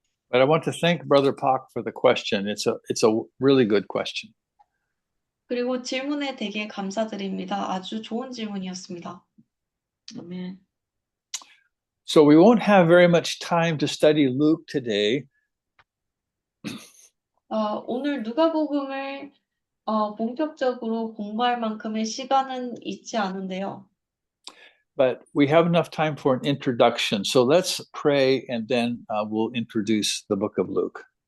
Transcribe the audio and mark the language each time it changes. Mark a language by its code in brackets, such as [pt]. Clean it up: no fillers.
[en] But I want to thank Brother Pak for the question. It's a really good question. [ko] 그리고 질문에 되게 감사드립니다. 아주 좋은 질문이었습니다. 아멘. [en] So we won't have very much time to study Luke today. [ko] 오늘 누가복음을 본격적으로 공부할 만큼의 시간은 있지 않은데요. [en] But we have enough time for an introduction. So let's pray and then we'll introduce the book of Luke.